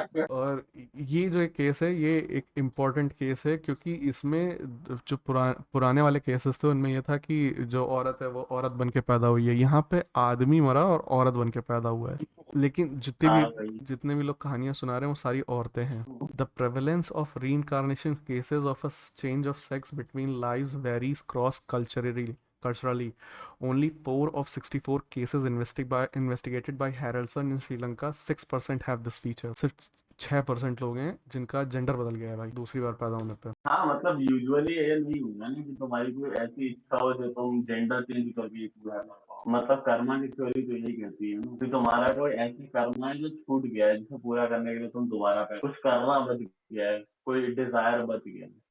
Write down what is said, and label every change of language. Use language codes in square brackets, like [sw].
[hi] और ये जो एक केस है ये एक इम्पोर्टेंट केस है, क्योंकि इसमें जो पुराने वाले केसेस थे उनमें ये था कि जो औरत है वो औरत बन के पैदा हुई है. यहाँ पे आदमी मरा और औरत बन के पैदा हुआ है. लेकिन हाँ भाई. जितने भी लोग कहानियां सुना रहे हैं वो सारी औरतें हैं. [en] The prevalence of reincarnation cases of a change of sex between lives varies cross culturally. Only 4 of 64 cases investigated by Harrelson in Sri Lanka, 6% have this feature. [hi] सिर्फ 6% लोग हैं जिनका जेंडर बदल गया है भाई दूसरी बार पैदा होने पे. हाँ मतलब यूजुअली ये नहीं होगा ना कि तुम्हारी कोई ऐसी इच्छा हो जो तुम जेंडर चेंज करके पूरा कर पाओ. मतलब कर्मा की थ्योरी तो यही कहती है ना कि तुम्हारा कोई ऐसी कर्म है जो छूट गया है, जिसे पूरा करने के लिए तुम दोबारा कर कुछ करना बच गया है, कोई डिजायर बच गया है.